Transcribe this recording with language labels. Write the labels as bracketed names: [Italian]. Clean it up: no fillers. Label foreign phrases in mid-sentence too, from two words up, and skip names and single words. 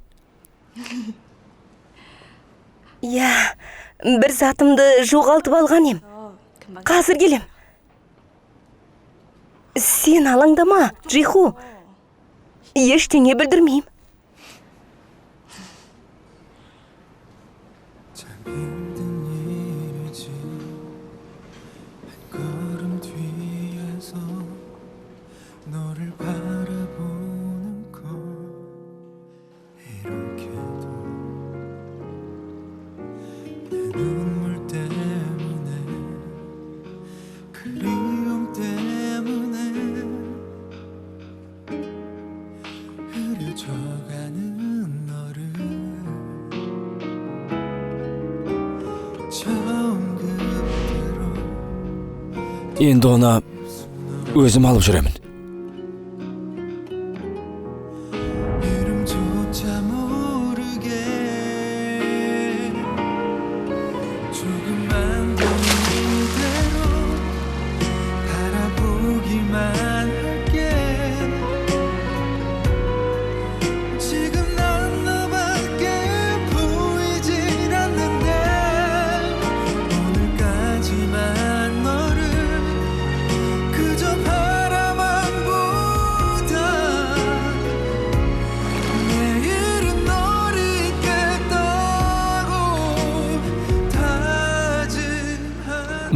[Kazakh] Иә, бір затымды жоғалтып алған ем. Қазір келем. Сен алаңдама, Джиху. Ештеңе білдірмеймін. [Korean] 힘든 일이지 한 걸음 뒤에서 너를 바라보는 건 이렇게도 내 눈물 때문에 그리움 때문에 흐려져가는 너를 처음 그대로 [Kazakh] енді оны өзім алып жүремін. [Korean] 이름조차 모르게 조금만 더 이대로 바라보기만 할게 지금 난 너밖에 보이질 않는데 오늘까지만 너를 그저 바라만 보다 내일은 널 잊겠다고 다짐한